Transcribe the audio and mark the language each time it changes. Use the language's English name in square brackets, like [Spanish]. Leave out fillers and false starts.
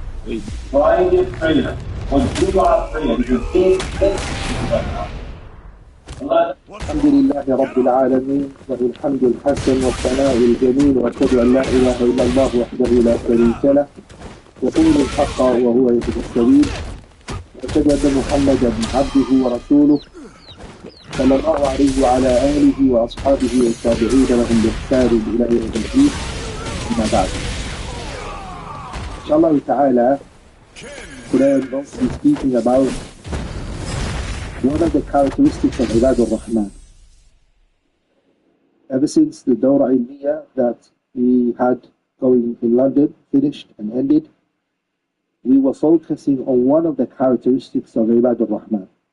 [English] Private prayer. When you are praying, you take this. Allah. [Arabic] الحمد لله رب العالمين له الحمد الحسن والثناء الجميل وأشهد أن لا إله إلا الله وحده لا شريك له يقول الحق وهو يهدي السبيل وأشهد أن محمدا عبده ورسوله صلى الله عليه وعلى آله وأصحابه والتابعين لهم بإحسان إلى يوم الدين أما بعد. [English] Inshallah ta'ala, today I'm going to be speaking about one of the characteristics of Ibadur Rahman. Ever since the Dawra Ilmiya that we had going in London finished and ended, we were focusing on one of the characteristics of Ibadur Rahman.